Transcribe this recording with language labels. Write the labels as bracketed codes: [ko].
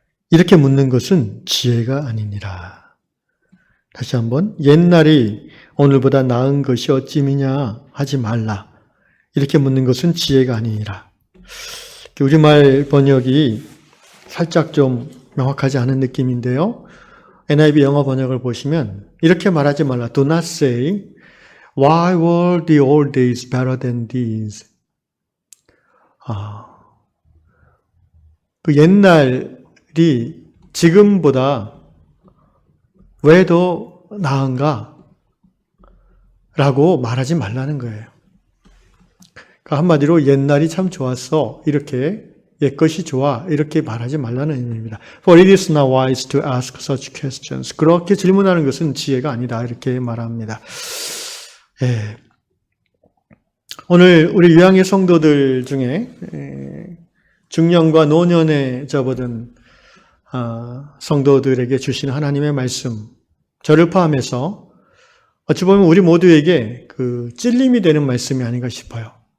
[ko] 이렇게 묻는 것은 지혜가 아니니라. 다시 한번 옛날이 오늘보다 나은 것이 어찌미냐 하지 말라. 이렇게 묻는 것은 지혜가 아니니라. 우리말 번역이 살짝 좀 명확하지 않은 느낌인데요. NIV 영어 번역을 보시면 이렇게 말하지 말라. [en] Do not say, Why were the old days better than these? [ko] 그 옛날이 지금보다 왜 더 나은가? 라고 말하지 말라는 거예요. 그러니까 한마디로 옛날이 참 좋았어. 이렇게 옛것이 좋아. 이렇게 말하지 말라는 의미입니다. [en] For it is not wise to ask such questions. [ko] 그렇게 질문하는 것은 지혜가 아니다. 이렇게 말합니다. 예. 오늘 우리 유양의 성도들 중에 중년과 노년에 접어든 성도들에게 주신 하나님의 말씀, 저를 포함해서 어찌 보면 우리 모두에게 그 찔림이 되는 말씀이 아닌가 싶어요.